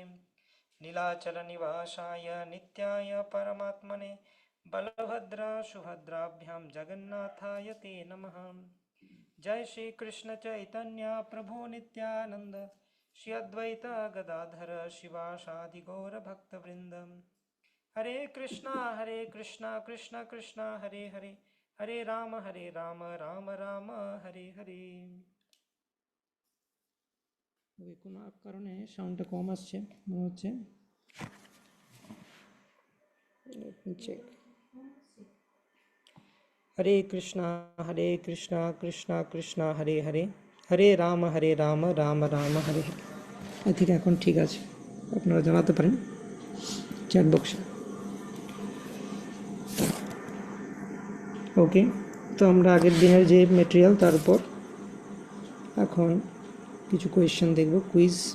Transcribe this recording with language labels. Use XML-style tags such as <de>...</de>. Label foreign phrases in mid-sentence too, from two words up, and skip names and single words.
<sa>नीलाचलनिवासाय नित्याय परमात्मने बलभद्र सुभद्राभ्यां जगन्नाथाय ते नमः। जय श्री कृष्ण चैतन्य प्रभु नित्यानंद श्री अद्वैत गदाधर शिवासादि गौर भक्तवृंद। हरे कृष्णा कृष्ण कृष्ण हरे हरे हरे राम राम राम हरे हरे।</sa> <bn>কোনো এক কারণে সাউন্ডটা কম আসছে মনে হচ্ছে। চেক।</bn> <sa>हरे कृष्णा कृष्णा कृष्णा हरे हरे हरे राम राम राम हरे हरे।</sa> <en>I think</en> <bn>এখন ঠিক আছে, আপনারা জানাতে পারেন চ্যাট বক্সে। ওকে, তো আমরা আগের দিনের যে ম্যাটেরিয়াল তার উপর এখন কিছু কোয়েশ্চেন দেখব, কুইজ।</bn>